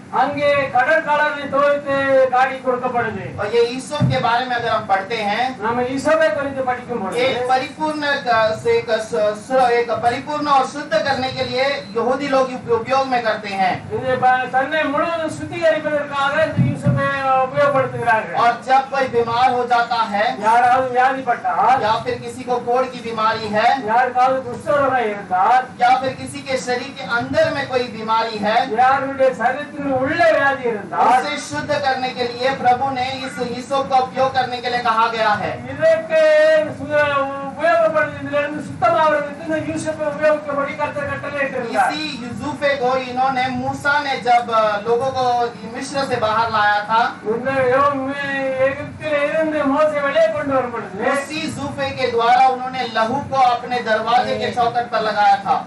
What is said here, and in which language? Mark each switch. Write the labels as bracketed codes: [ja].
[ta] அங்கே கடற்காலனை தோய்த்து காடி கொடுக்கப்படுது. [hi] और ये ईसोप के बारे में अगर हम पढ़ते हैं, [ta] நம்ம ஈசோபை குறித்து படிக்கும் பொழுது [hi] एक परिपूर्ण और शुद्ध करने के लिए यहूदी लोग उपयोग में करते हैं। [ta] இது தன்னை முழுவதும் சுத்திகரிப்பதற்காக இந்த ஈசோபை உபயோகப்படுத்துகிறார்கள். [hi] और जब कोई बीमार हो जाता है, [ta] யாராவது வியாதிப்பட்டால், [hi] या फिर किसी को कोढ़ की बीमारी है, [ta] யாருக்காவது குஷ்டரோகம் இருந்தால், [hi] या फिर किसी के शरीर के अंदर में कोई बीमारी है, [ta] யாருடைய சரீரத்தில் உள்ள வியாதி இருந்தால் [hi] उसे शुद्ध करने के लिए प्रभु ने इस ईसोप का उपयोग करने के लिए कहा गया है। [ta] இதற்கு உபயோகப்படுத்திலிருந்து சுத்தமாவதற்கு இந்த ஈசோப்பை உபயோகிக்கும்படி கர்த்தர் கட்டளையிட்டிருந்தார். [hi] इसी यूसुफे को इन्होंने, मूसा ने जब लोगों को मिस्र से बाहर लाया था, [ta] இந்த எகிப்தில் இருந்து மோசே வெளியே கொண்டு வரும் பொழுது [hi] उसी जूफे के द्वारा उन्होंने लहू को अपने दरवाजे के चौखट पर लगाया था।